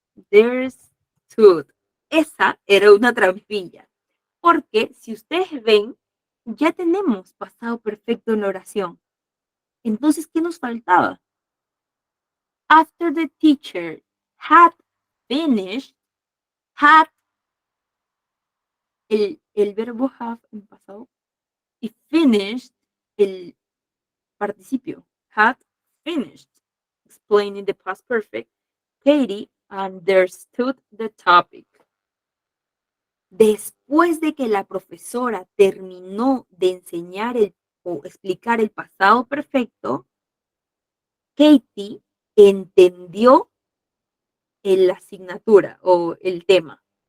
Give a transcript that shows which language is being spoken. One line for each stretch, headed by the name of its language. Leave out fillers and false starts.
English: There's truth.
Spanish: Esa era una trampilla, porque si ustedes ven, ya tenemos pasado perfecto en la oración. Entonces, ¿qué nos faltaba?
English: After the teacher had finished, had
Spanish: el verbo
English: have
Spanish: en pasado y
English: finished
Spanish: el participio.
English: Had finished explaining the past perfect. Katie understood the topic.
Spanish: Después de que la profesora terminó de enseñar o explicar el pasado perfecto, Katie entendió la asignatura o el tema.